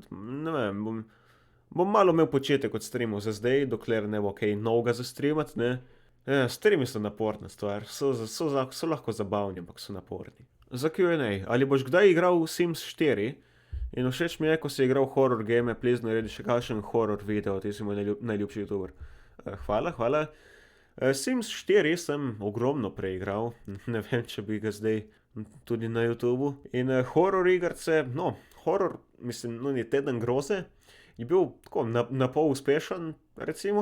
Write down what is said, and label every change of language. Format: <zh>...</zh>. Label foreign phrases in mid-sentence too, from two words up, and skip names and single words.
<sl>Ne vem, bom malo imel početek od streamov za zdaj, dokler ne bo kaj novega za streamat, ne. Streami so naporna stvar, so lahko zabavni, ampak so naporni. Za Q&A, ali boš kdaj igral Sims 4? In všeč mi je, ko si igral</sl> <en>horror game,</en> <sl>please naredi še kakšen horror video, ti si moj najljubši youtuber. Hvala. Sims 4 sem ogromno preigral, ne vem, če bi ga zdaj tudi na YouTubu. In horror igrice, horror, mislim, Teden groze, je bil tako na pol uspešen, recimo.</sl>